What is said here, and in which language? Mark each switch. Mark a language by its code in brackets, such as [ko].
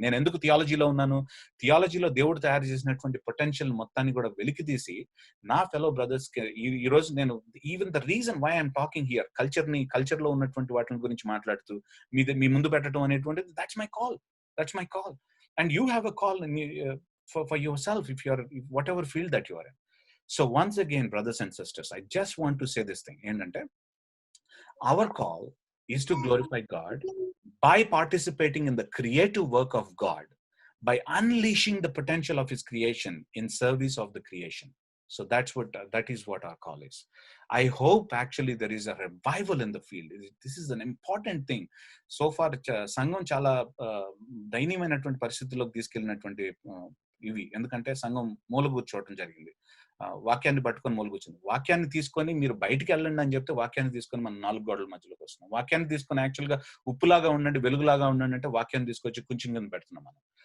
[te] నేను ఎందుకు థియాలజీలో ఉన్నాను? థియాలజీలో దేవుడు తయారు చేసినటువంటి పొటెన్షియల్ మొత్తాన్ని కూడా వెలికి తీసి నా ఫెలో బ్రదర్స్ కి ఈ రోజు నేను, [en] even the reason why I'm talking here, [te] culture లో ఉన్నటువంటి వాటి గురించి మాట్లాడుతూ మీ ముందు పెట్టడం అనేటువంటిది, [en] That's my call. And you have a call for yourself if you are whatever field that you are in. So once again, brothers and sisters, I just want to say this thing, ఏంటంటే our call is to glorify God by participating in the creative work of God, by unleashing the potential of his creation in service of the creation. So that is what our call is. I hope actually there is a revival in the field. This is an important thing. [te] So far సంఘం చాలా దైన్యమైనటువంటి పరిస్థితుల్లోకి తీసుకెళ్ళినటువంటి ఇవి. ఎందుకంటే సంఘం మూలగూర్చోవటం జరిగింది. వాక్యాన్ని పట్టుకొని మూలగూర్చుంది. వాక్యాన్ని తీసుకొని మీరు బయటికి వెళ్ళండి అని చెప్తే వాక్యాన్ని తీసుకొని మనం 4 గోడల మధ్యలోకి వస్తున్నాం. వాక్యాన్ని తీసుకొని యాక్చువల్గా ఉప్పులాగా ఉండండి, వెలుగులాగా ఉండండి అంటే వాక్యాన్ని తీసుకొచ్చి కొంచెం కింద పెడుతున్నాం మనం.